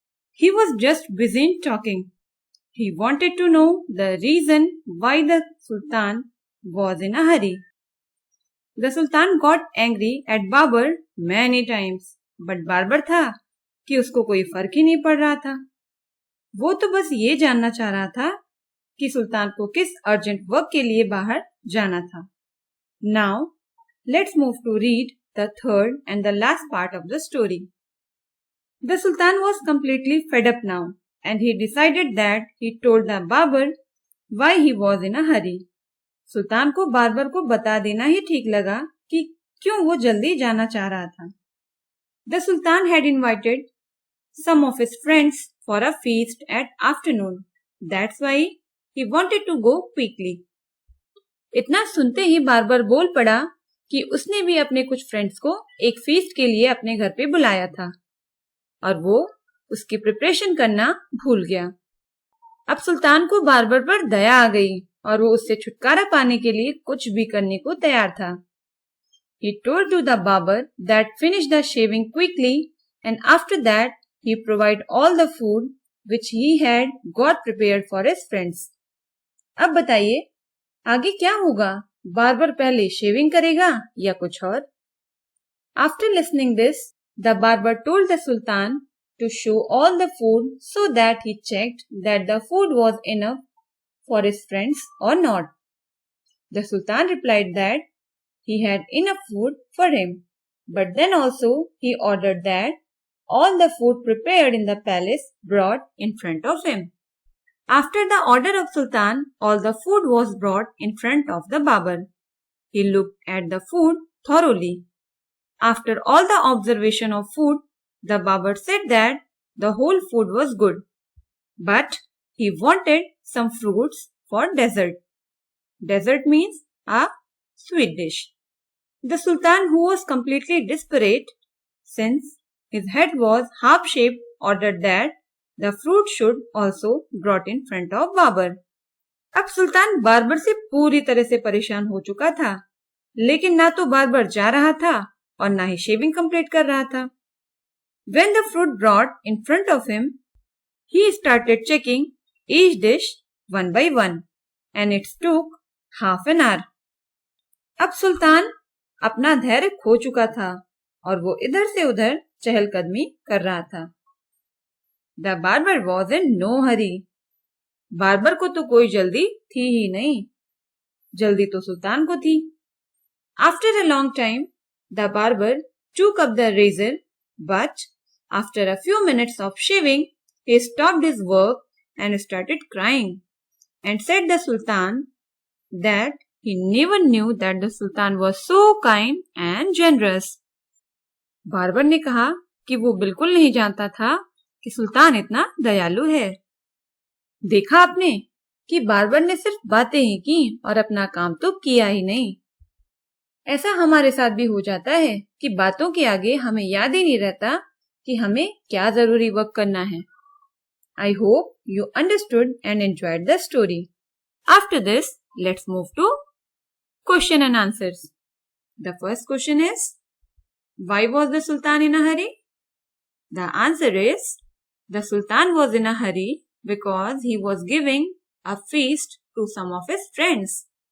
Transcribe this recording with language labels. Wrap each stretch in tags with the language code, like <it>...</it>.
<en>He was just busy in talking. He wanted to know the reason why the Sultan was in a hurry. The Sultan got angry at Barber many times, but Barber</en> <hi>था कि उसको कोई फर्क ही नहीं पड़ रहा था। वो तो बस ये जानना चाह रहा था कि सुल्तान को किस अर्जेंट वर्क के लिए बाहर जाना था।</hi> <en>Now, let's move to read the third and the last part of the story. The Sultan was completely fed up now, and he decided that he told the Barber why he was in a hurry.</en> <hi>सुल्तान को barber को बता देना ही ठीक लगा कि क्यों वो जल्दी जाना चाह रहा था।</hi> <en>The Sultan had invited some of his friends for a feast at afternoon. That's why he wanted to go quickly.</en> <hi>इतना सुनते ही बार्बर बोल पड़ा कि उसने भी अपने कुछ फ्रेंड्स को एक फीस्ट के लिए अपने घर पे बुलाया था और वो उसकी प्रिपरेशन करना भूल गया। अब सुल्तान को बार्बर पर दया आ गई और वो उससे छुटकारा पाने के लिए कुछ भी करने को तैयार था।</hi> <en>He told to the barber that finish the shaving quickly and after that he provide all the food which he had got prepared for his friends.</en> <hi>अब बताइए आगे क्या होगा? बार्बर पहले शेविंग करेगा या कुछ और?</hi> <en>After listening this, the barber told the Sultan to show all the food so that he checked that the food was enough for his friends or not. The Sultan replied that he had enough food for him, but then also he ordered that all the food prepared in the palace brought in front of him. After the order of Sultan, all the food was brought in front of the barber. He looked at the food thoroughly. After all the observation of food, the barber said that the whole food was good, but he wanted some fruits for dessert. Dessert means a sweet dish. The Sultan, who was completely desperate, since his head was half-shaped, ordered that the fruit should also brought in front of Barber.</en> <hi>अब सुल्तान barber से पूरी तरह से परेशान हो चुका था, लेकिन ना तो बार्बर जा रहा था और ना ही शेविंग कंप्लीट कर रहा था।</hi> <en>When the fruit brought in front of him, he started checking each dish one by one, and it took half an hour.</en> <hi>अब सुल्तान अपना धैर्य खो चुका था और वो इधर से उधर चहलकदमी कर रहा था।</hi> <en>The barber was in no hurry.</en> <hi>Barber को तो कोई जल्दी थी ही नहीं, जल्दी तो सुल्तान को थी।</hi> <en>After a long time, the barber took up the razor, but after a few minutes of shaving, he stopped his work and started crying and said the Sultan that he never knew that the Sultan was so kind and generous.</en> <hi>Barber ने कहा कि वो बिल्कुल नहीं जानता था कि सुल्तान इतना दयालु है। देखा आपने कि बार्बर ने सिर्फ बातें ही की और अपना काम तो किया ही नहीं। ऐसा हमारे साथ भी हो जाता है कि बातों के आगे हमें याद ही नहीं रहता कि हमें क्या जरूरी वर्क करना है।</hi> <en>I hope you understood and enjoyed the story. After this, let's move to question and answers. The first question is, why was the Sultan in a hurry? The answer is, the Sultan was in a hurry because he was giving a feast to some of his friends.</en>